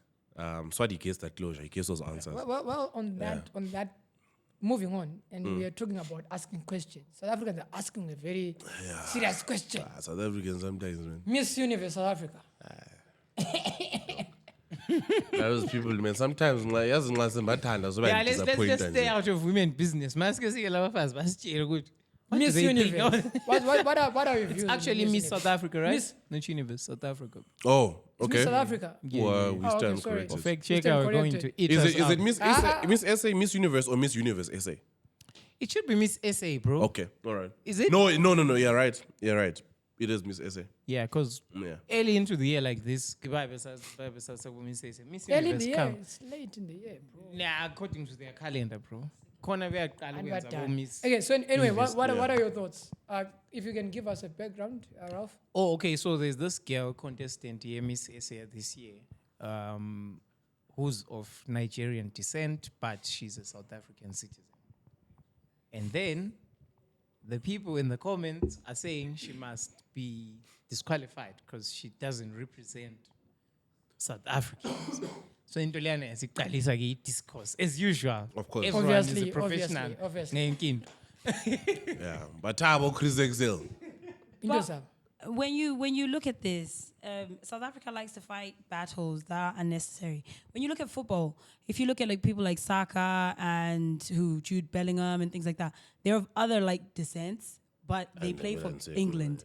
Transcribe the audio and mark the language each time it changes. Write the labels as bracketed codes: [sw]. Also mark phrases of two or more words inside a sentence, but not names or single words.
[en] So he gets that closure. He gets those answers. Well, on that, moving on, and we are talking about asking questions. South Africans are asking a very serious question. South Africans sometimes, man. Miss Universe South Africa. Those people, man, sometimes like, [nd] yazi nxa sembathanda so [en] Yeah, let's disappointed stay nje. out of women business. [nd] Maske sike labafazi basitshele ukuthi. [en] what do Miss they think? Universe. what are your views? on Actually, Miss Universe? South Africa, right? Miss- Not Universe, South Africa. Oh, It's okay. Miss South Africa. Well, we Oh, stand okay, sorry. corrected. Fact Stand checker, we're going corrected. to eat Is us it out. Miss SA, Miss Universe or Miss Universe SA? It should be Miss SA, bro. Okay, all right. Is it? No. You're right. It is Miss SA. Yeah, because Yeah. early into the year like this, Miss Early in Universe the year. come. It's late in the year, bro. Nah, according to their calendar, bro. [nd] Khona beyaqala [en] And [nd] ukwenza [en] we're done. [nd] bo-Miss. [en] Okay, so anyway, Universe, what are your thoughts? If you can give us a background, Ralph. Oh, okay. So there's this girl contestant here, Miss SA this year, who's of Nigerian descent, but she's a South African citizen. And then the people in the comments are saying she must be disqualified because she doesn't represent South Africans. [nd] So into leyana yasiqalisa ke [en] discourse as usual. Of course. Everyone is Obviously, a professional. obviously. [nd] Ngenkinto. [en] Yeah. But Tabo Chris Excel. [nd] Indosa. [en] When you look at this, South Africa likes to fight battles that are unnecessary. When you look at football, if you look at like people like Saka and Jude Bellingham and things like that, they're of other like descents, but they play for England.